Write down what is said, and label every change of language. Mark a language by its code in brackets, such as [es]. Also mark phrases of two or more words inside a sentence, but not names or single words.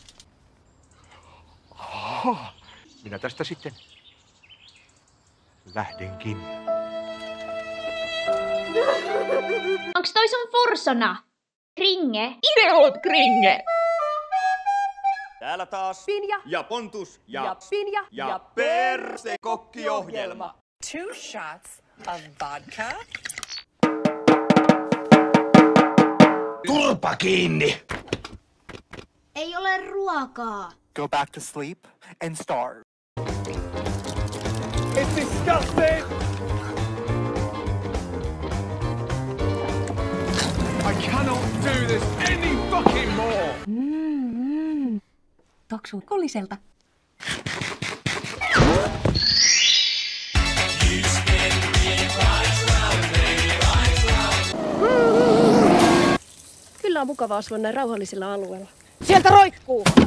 [fi] Minä tästä sitten lähdenkin. Onks toi sun fursona? Kringe? Itse oot Kringe. Täällä taas Pinja. Ja Pontus Ja Pinja. ja Perse-kokkiohjelma. [en] 2 shots of vodka. [fi] Turpa kiinni! Ei ole ruokaa. [en] Go back to sleep and starve. It's disgusting! I cannot do this any fucking more! [fi] Toksuu kolliselta. Kyllä on mukava asua näin rauhallisella alueella. Sieltä roikkuu!